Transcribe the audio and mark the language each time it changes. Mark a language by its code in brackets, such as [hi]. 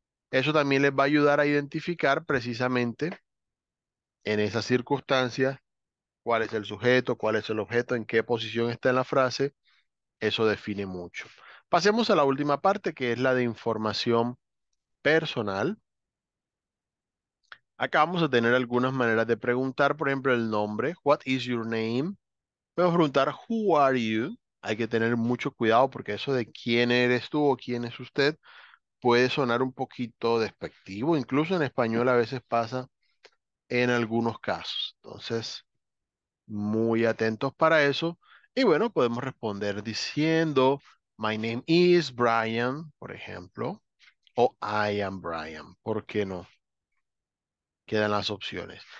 [es] Eso también les va a ayudar a identificar precisamente en esas circunstancias cuál es el sujeto, cuál es el objeto, en qué posición está en la frase. Eso define mucho. Pasemos a la última parte, que es la de información personal. Acá vamos a tener algunas maneras de preguntar, por ejemplo, el nombre. [en] What is your name? [es] Podemos preguntar [en] who are you. [es] Hay que tener mucho cuidado porque eso de quién eres tú o quién es usted puede sonar un poquito despectivo. Incluso en español a veces pasa en algunos casos. Entonces, muy atentos para eso. Y bueno, podemos responder diciendo [en] my name is Brian, [es] por ejemplo, o [en] I am Brian. [es] ¿Por qué no? Quedan las opciones.